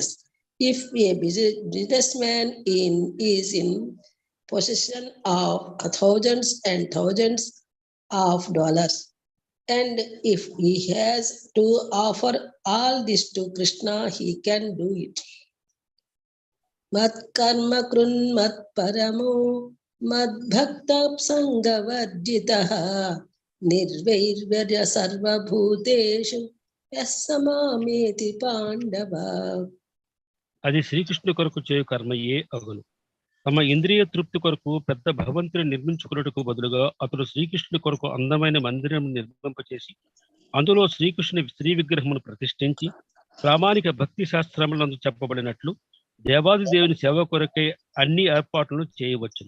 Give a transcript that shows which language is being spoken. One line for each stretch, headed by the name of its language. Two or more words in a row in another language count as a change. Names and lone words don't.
English: If a businessman is in possession of thousands and thousands of dollars, and if he has to offer all this to Krishna, he can do it.
Sanskrit: मत् कर्म कृन् मत् परमो मद् भक्त सङ्गवर्जितः निर्वैर्वर्य सर्व भूतेषु यः समामेति पाण्डव.
Telugu: అది శ్రీకృష్ణు కొరకు చేయు కర్మయే అగును. తమ ఇంద్రియ తృప్తి కొరకు పెద్ద భగవంతుని నిర్మించుకున్నట్టుకు బదులుగా అతడు శ్రీకృష్ణుని కొరకు అందమైన మందిరం నిర్మింపచేసి అందులో శ్రీకృష్ణుని శ్రీ విగ్రహమును ప్రతిష్ఠించి ప్రామాణిక భక్తి శాస్త్రములందు చెప్పబడినట్లు దేవాది దేవుని సేవ కొరకై అన్ని ఏర్పాట్లను చేయవచ్చును.